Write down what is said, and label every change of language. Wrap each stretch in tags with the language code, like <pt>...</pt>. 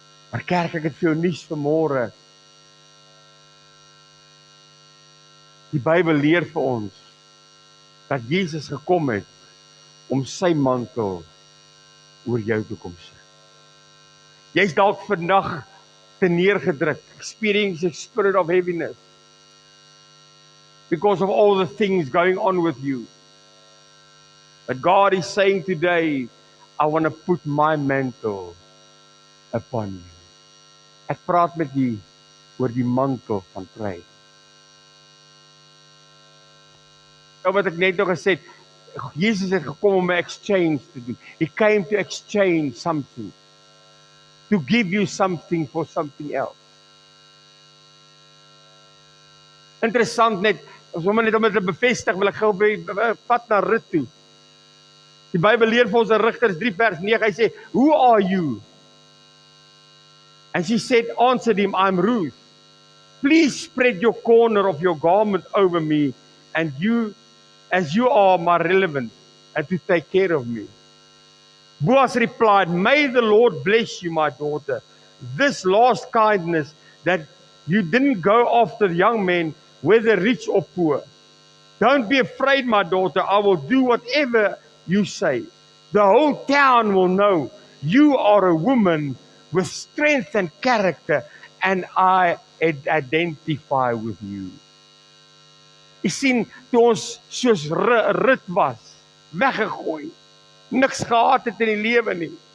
<af>Maar kerk, ek het vir jou nuus vanmôre. Die Bybel leer vir ons dat Jesus gekom het om sy mantel oor jou te kom sit. Jy's dalk vandag te neergedruk,</af> <en>experiencing a spirit of heaviness because of all the things going on with you. But God is saying today, I want to put my mantle upon you.</en> <af>Ek praat met u oor die mantel van prys. Nou wat ek net nog gesê het, Jesus het gekom om 'n exchange te doen.</af> <en>He came to exchange something. To give you something for something else.</en> <af>Interessant net, om dit te bevestig, wil ek gou pad na Rut toe. Die Bybel leer vir ons in Rigters 3 vers 9, hy sê,</af> <en>who are you? And she said, answered him, I'm Ruth. Please spread your corner of your garment over me, and you, as you are my relevant, and to take care of me. Boaz replied, may the Lord bless you, my daughter. This last kindness that you didn't go after young men, whether rich or poor. Don't be afraid, my daughter. I will do whatever you say. The whole town will know you are a woman with strength and character, and I identify with you.</en> <af>Jy sien, toe ons soos Rut was, weggegooi, niks gehad het in die lewe nie.</af>